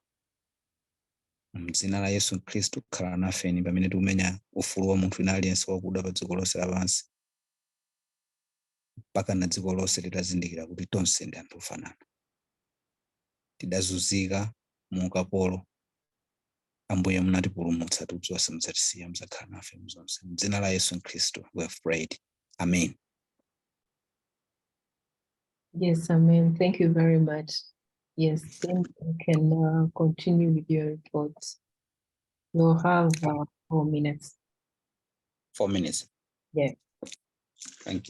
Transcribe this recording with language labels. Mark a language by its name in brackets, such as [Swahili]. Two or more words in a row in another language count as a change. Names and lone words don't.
[Nyanja] M'dzina la Yesu Khristu khala nafeni pamene tikumenya ufulu wa munthu wina aliyense wakuda pa dziko lonse lapansi, mpaka na dziko lonse litazindikira kuti tonse ndi anthu ofanana. Tidazunzika mu ukapolo, Ambuye munatipulumutsa, tidzonse mudzatisiya, mudzakhala nafe muzonse. M'dzina la Yesu Khristu [English] we have prayed. [Nyanja] Amen. [English] Yes, amen. Thank you very much. Yes, then you can continue with your reports. You'll have 4 minutes. 4 minutes. Yeah. Thank